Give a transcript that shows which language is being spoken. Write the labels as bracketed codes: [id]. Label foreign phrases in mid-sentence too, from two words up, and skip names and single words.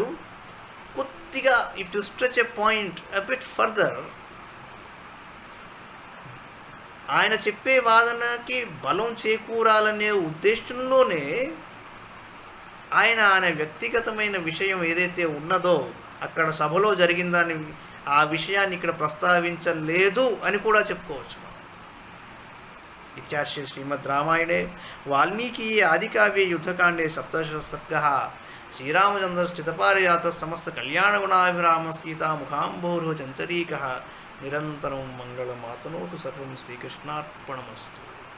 [te] కొద్దిగా [en] if to stretch a point a bit further, [te] ఆయన చెప్పే వాదనకి బలం చేకూరాలనే ఉద్దేశంలోనే ఆయన వ్యక్తిగతమైన విషయం ఏదైతే ఉన్నదో అక్కడ సభలో జరిగిందని ఆ విషయాన్ని ఇక్కడ ప్రస్తావించలేదు అని కూడా చెప్పుకోవచ్చు. [sa] इत्यार्षे श्रीमद्रामायणे वाल्मीकि आदिकाव्ये युद्धकाण्डे सप्तदश सर्गः श्रीरामचन्द्रश्चितपारिजातः समस्तकल्याणगुणाभिरामः सीतामुखाम्भोरुह चञ्चरीकः निरन्तरं मङ्गलमातनोतु सर्वं श्रीकृष्णार्पणमस्तु।